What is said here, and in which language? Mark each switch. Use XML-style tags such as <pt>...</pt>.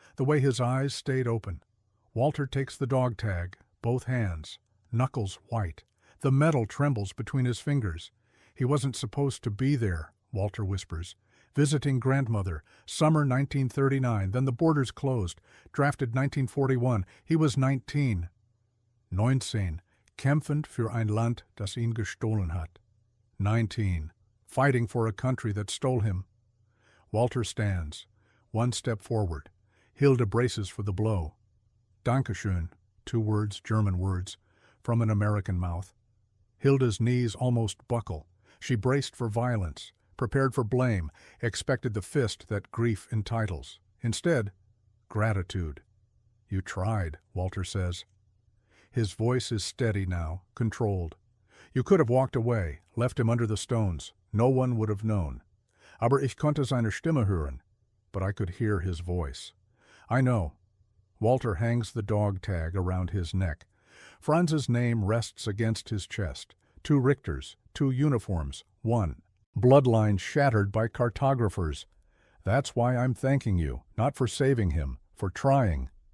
<en>The way his eyes stayed open. Walter takes the dog tag, both hands. Knuckles white. The metal trembles between his fingers. He wasn't supposed to be there, Walter whispers. Visiting grandmother. Summer 1939. Then the borders closed. Drafted 1941. He was 19. 19.</en> <de>Kämpfend für ein Land, das ihn gestohlen hat.</de> <en>19. Fighting for a country that stole him. Walter stands. One step forward. Hilda braces for the blow.</en> <de>Dankeschön.</de> <en>2 words, German words, from an American mouth. Hilda's knees almost buckle. She braced for violence, prepared for blame, expected the fist that grief entitles. Instead, gratitude. You tried, Walter says. His voice is steady now, controlled. You could have walked away, left him under the stones. No one would have known.</en> <de>Aber ich konnte seine Stimme hören.</de> <en>But I could hear his voice. I know. Walter hangs the dog tag around his neck. Franz's name rests against his chest. 2 Richters, 2 uniforms, 1. Bloodline shattered by cartographers. That's why I'm thanking you, not for saving him, for trying.</en>